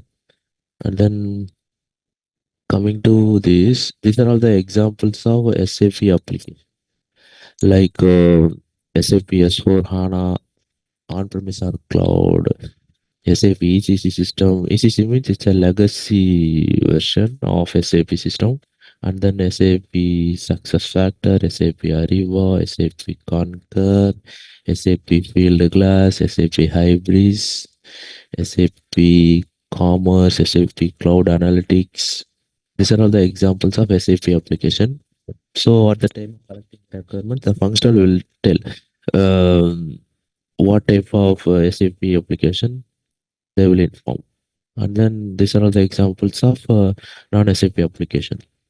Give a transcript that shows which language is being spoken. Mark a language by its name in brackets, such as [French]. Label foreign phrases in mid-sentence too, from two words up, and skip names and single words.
[English] And then coming to this, these are all the examples of SAP application, like SAP S4 HANA, on-premise or cloud, SAP ECC system. ECC means it's a legacy version of SAP system. And then SAP SuccessFactor, SAP Ariba, SAP Concur, SAP Fieldglass, SAP Hybris, SAP Commerce, SAP Cloud Analytics. These are all the examples of SAP application. So at the time of collecting requirement, the functional will tell what type of SAP application they will inform. And then these are all the examples of non-SAP application.